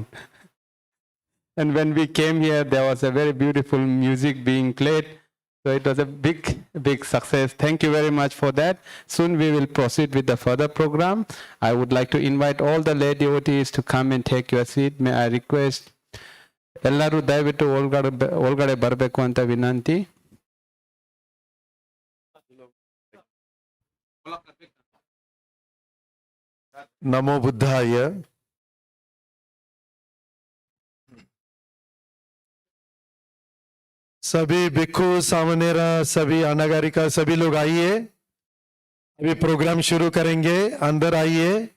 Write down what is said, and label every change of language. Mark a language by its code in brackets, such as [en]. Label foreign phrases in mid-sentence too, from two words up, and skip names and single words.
[en] And when we came here, there was a very beautiful music being played. So it was a big success. Thank you very much for that. Soon we will proceed with the further program. I would like to invite all the lay devotees to come and take your seat. May I request [kn] ಎಲ್ಲರೂ ದಯವಿಟ್ಟು ಒಳಗಡೆ ಬರಬೇಕು ಅಂತ ವಿನಂತಿ. [pi] नमो बुद्धाय. [hi] सभी [pi] भिक्खु सामनेरा, [hi] सभी अनागारिका, सभी लोग आइए. अभी प्रोग्राम शुरू करेंगे. अंदर आइए.